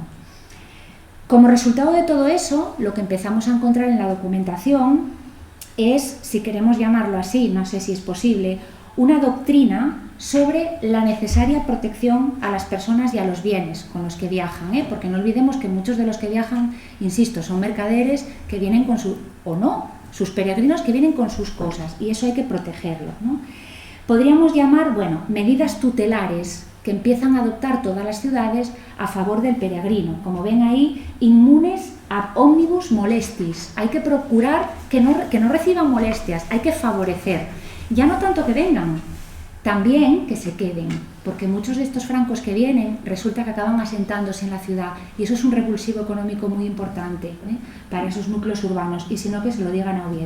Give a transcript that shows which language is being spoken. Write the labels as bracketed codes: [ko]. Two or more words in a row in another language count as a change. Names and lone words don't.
[es] Como resultado de todo eso, lo que empezamos a encontrar en la documentación es, si queremos llamarlo así, no sé si es posible, una doctrina sobre la necesaria protección a las personas y a los bienes con los que viajan, porque no olvidemos que muchos de los que viajan, insisto, son mercaderes que vienen con sus peregrinos que vienen con sus cosas, y eso hay que protegerlo, ¿no? Podríamos llamar, medidas tutelares que empiezan a adoptar todas las ciudades a favor del peregrino. Como ven ahí, [la] inmunes ab omnibus molestis. [es] Hay que procurar que no reciban molestias, hay que favorecer. Ya no tanto que vengan, también que se queden, porque muchos de estos francos que vienen resulta que acaban asentándose en la ciudad, y eso es un revulsivo económico muy importante para esos núcleos urbanos, y si no, que se lo digan a Oviedo.